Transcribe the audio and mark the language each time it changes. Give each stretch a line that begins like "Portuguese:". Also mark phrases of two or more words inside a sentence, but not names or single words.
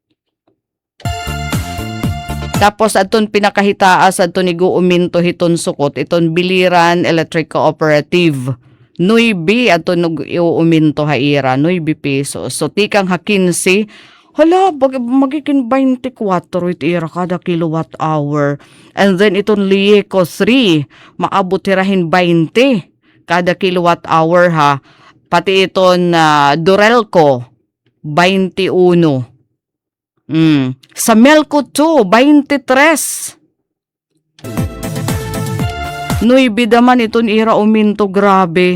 Waray: Tapos aton pinakahitaas aton iguuminto hiton sukot iton Biliran Electric Cooperative 9 aton iuuminto haira 9 pesos. So tikang 15 magiging 24 ira kada
English: kilowatt hour. And then
Waray: iton Lieco 3 maabot hirahin 20 kada
English: kilowatt hour
Waray: ha. Pati iton Durelco 21. Sa Melco 2, 23. Nuibi naman iton ira uminto grabe.